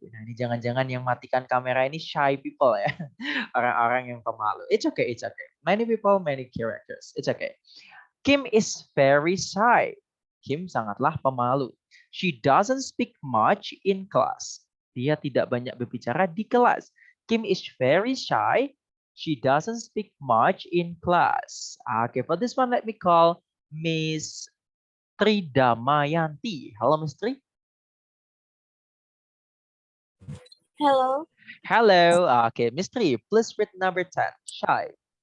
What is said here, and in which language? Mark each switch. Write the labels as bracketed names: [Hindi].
[Indonesian] Nah, ini jangan-jangan yang matikan kamera ini shy people ya. Orang-orang yang pemalu. [English] It's okay, it's okay. Many people, many characters. It's okay. Kim is very shy. [Indonesian] Kim sangatlah pemalu. [English] She doesn't speak much in class. [Indonesian] Dia tidak banyak berbicara di kelas. [English] Kim is very shy. She doesn't speak much in class. Okay, for this one, let me call Miss [Indonesian] Tri Damayanti. Halo, Miss Tri. [English] Hello. Hello. Okay, Miss Tri, please read number 10. Shy.